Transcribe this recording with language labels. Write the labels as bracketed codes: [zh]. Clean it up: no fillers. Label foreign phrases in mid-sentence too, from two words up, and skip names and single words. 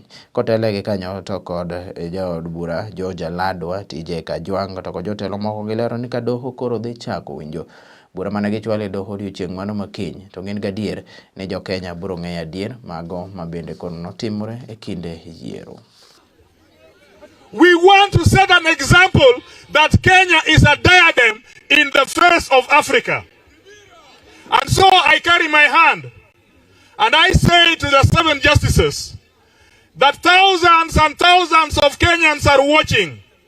[luo] Kotelegi kanyo to kod jaod bura Georgia Ladwa TJ Kajwang' to kod jotelo moko gilero ni ka doho koro dhi chako winjo bura mane gichwale doho odiochieng' mano makiny to gin gadier ni jo Kenya biro ng'eyo adier mago mabende kono notimore e kinde yiero. [en] We want to set an example that Kenya is a diadem in the face of Africa. And so I carry my hand and I say to the 7 justices that thousands and thousands of Kenyans are watching.